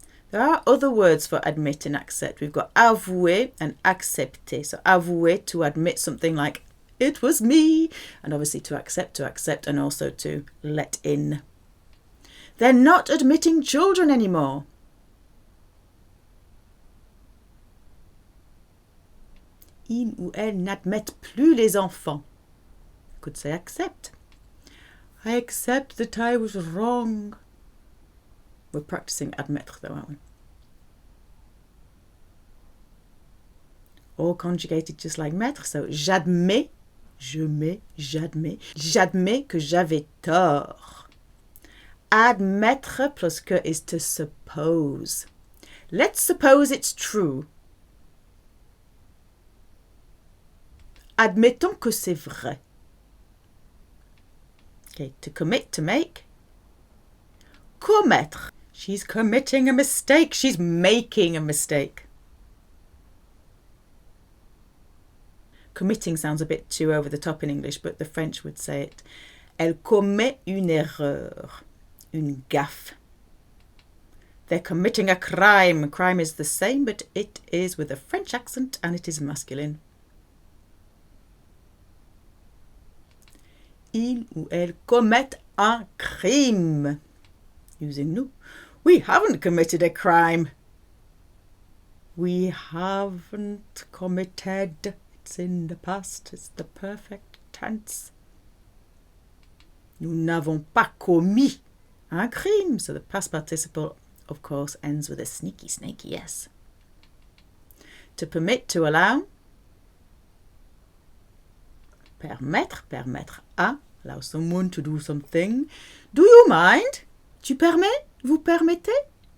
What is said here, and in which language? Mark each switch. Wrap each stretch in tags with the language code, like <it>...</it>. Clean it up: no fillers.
<en>There are other words for admit and accept. We've got avouer and accepter. So avouer, to admit something like, it was me. And obviously to accept, and also to let in. They're not admitting children anymore.</en> <fr>Il ou elle n'admettent plus les enfants.</fr> <en>Could say accept. I accept that I was wrong. We're practicing admettre though, aren't we? All conjugated just like mettre.</en> <fr>So j'admets, je mets, j'admets. J'admets que j'avais tort.</fr> <en>Admettre plus que is to suppose. Let's suppose it's true.</en> <fr>Admettons que c'est vrai.</fr> <en>Okay, to commit, to make. Commettre. She's committing a mistake. She's making a mistake. Committing sounds a bit too over the top in English, but the French would say it.</en> <fr>Elle commet une erreur. Une gaffe.</fr> <en>They're committing a crime. Crime is the same, but it is with a French accent and it is masculine.</en> <fr>Il ou elle commettent un crime.</fr> <en>Using nous. We haven't committed a crime. We haven't committed. It's in the past. It's the perfect tense.</en> <fr>Nous n'avons pas commis un crime.</fr> <en>So the past participle, of course, ends with a sneaky, snaky S. To permit, to allow. Permettre, permettre à, allow someone to do something. Do you mind?</en> <fr>Tu permets? Vous permettez?</fr>